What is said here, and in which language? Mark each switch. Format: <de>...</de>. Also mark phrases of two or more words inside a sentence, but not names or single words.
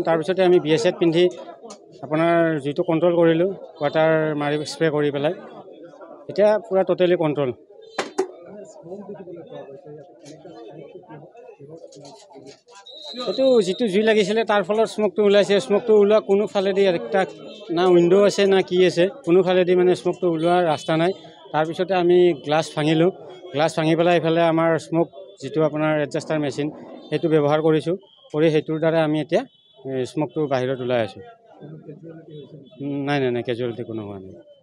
<as>তাৰপিছতে আমি BSF পিন্ধি আপোনাৰ জুইটো কণ্ট্ৰল কৰিলোঁ, ৱাটাৰ মাৰি স্প্ৰে কৰি পেলাই। এতিয়া পূৰা</as> <en>totally control.</en> <as>এইটো যিটো জুই লাগিছিলে তাৰ ফলত স্মকটো ওলাইছে। স্মকটো ওলোৱা কোনোফালেদি একটা না উইণ্ডো আছে না কি আছে, কোনোফালেদি মানে স্মকটো ওলোৱাৰ ৰাস্তা নাই। তাৰপিছতে আমি গ্লাছ ভাঙিলোঁ। গ্লাছ ভাঙি পেলাই এইফালে আমাৰ স্মক যিটো আপোনাৰ</as> <en>adjuster machine</en> <as>সেইটো ব্যৱহাৰ কৰিছোঁ, কৰি সেইটোৰ দ্বাৰা আমি এতিয়া স্মকটো বাহিৰত ওলাই আছোঁ। নাই নাই নাই, কেজুৱেলিটি কোনো হোৱা নাই।</as>